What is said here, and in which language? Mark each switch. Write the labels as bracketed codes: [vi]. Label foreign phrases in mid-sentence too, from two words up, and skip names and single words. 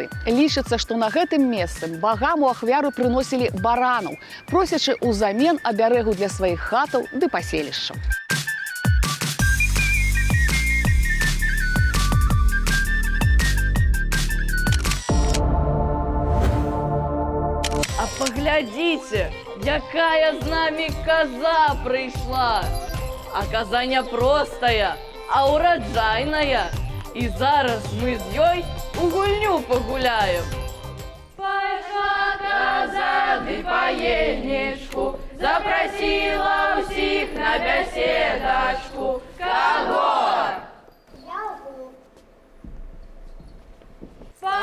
[be] Лічыцца, што на гэтым месцы багам у ахвяру прыносілі баранаў, просячы ўзамен абярэгу для сваіх хатаў ды паселішчаў. [uk] А поглядите, якая з нами коза прийшла. [be] А коза не простая, а ураджайная. І зараз ми з ёй у гульню погуляем. Пайшла коза ды па ельнічку, запросила ўсіх на бяседачку. Кого?